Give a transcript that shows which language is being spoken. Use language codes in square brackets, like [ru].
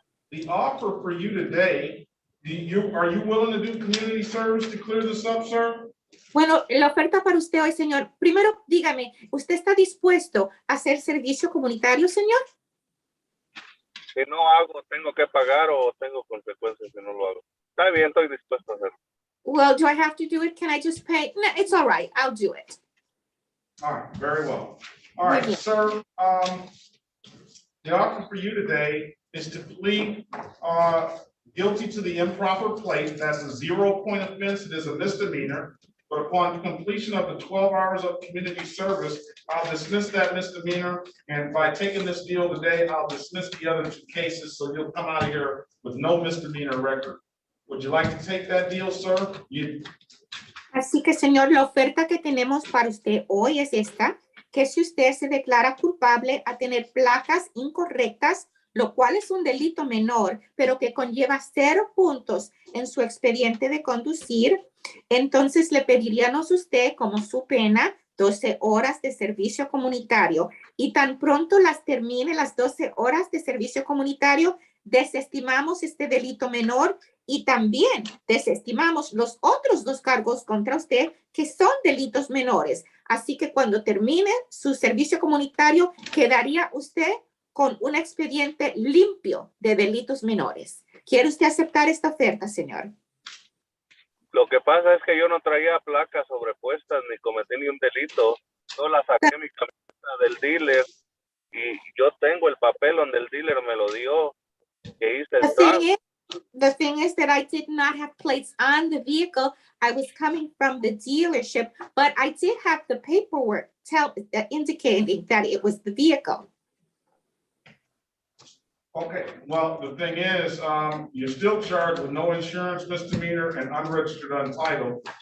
[en] The offer for you today, are you willing to do community service to clear this up, sir? [es] Bueno, la oferta para usted hoy, señor. Primero, dígame, ¿usted está dispuesto a hacer servicio comunitario, señor? Si no hago, ¿tengo que pagar o tengo consecuencias si no lo hago? Está bien, estoy dispuesto a hacerlo. [en] Well, do I have to do it? Can I just pay? No, it's all right. I'll do it. All right, very well. All right, sir. The offer for you today is to plead guilty to the improper plate. That's a 0-point offense. It is a misdemeanor. But upon completion of the 12 hours of community service, I'll dismiss that misdemeanor. And by taking this deal today, I'll dismiss the other 2 cases. So you'll come out of here with no misdemeanor record. Would you like to take that deal, sir? [es] Así que, señor, la oferta que tenemos para usted hoy es esta, que si usted se declara culpable a tener placas incorrectas, lo cual es un delito menor, pero que conlleva 0 puntos en su expediente de conducir, entonces le pediríamos a usted como su pena 12 horas de servicio comunitario y tan pronto las termine las 12 horas de servicio comunitario, desestimamos este delito menor y también desestimamos los otros 2 cargos contra usted que son delitos menores. Así que cuando termine su servicio comunitario, quedaría usted con un expediente limpio de delitos menores. ¿Quiere usted aceptar esta oferta, señor? Lo que pasa es que yo no traía placas sobrepuestas ni cometí ni un delito. Yo la saqué mi camioneta del dealer y yo tengo el papel donde el dealer me lo dio, que hice el transfer. [en] The thing is that I did not have plates on the vehicle. I was coming from the dealership, but I did have the paperwork indicating that it was the vehicle. Okay, well, the thing is, you're still charged with no insurance misdemeanor and unregistered untitled.